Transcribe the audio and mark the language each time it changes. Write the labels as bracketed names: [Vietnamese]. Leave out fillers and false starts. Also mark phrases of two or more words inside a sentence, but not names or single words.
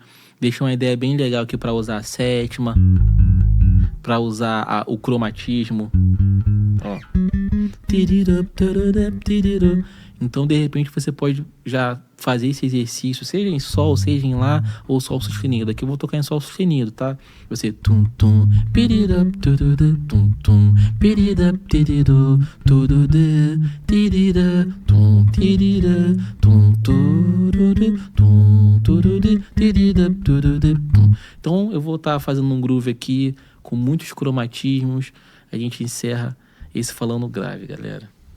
[Portuguese] Deixei uma ideia bem legal aqui para usar a sétima, para usar o cromatismo. Ó. Então, de repente, você pode já fazer esse exercício, seja em sol, seja em lá, ou sol sustenido. Aqui eu vou tocar em sol sustenido, tá? Você tum tum, pirida, tududu, tum tum, pirida, tiridu, tududu, tirida, tum, tirida, tum, tududu, tum, tududu, tirida, tududu, tum. Então, eu vou estar fazendo um groove aqui com muitos cromatismos. A gente encerra esse falando grave, galera.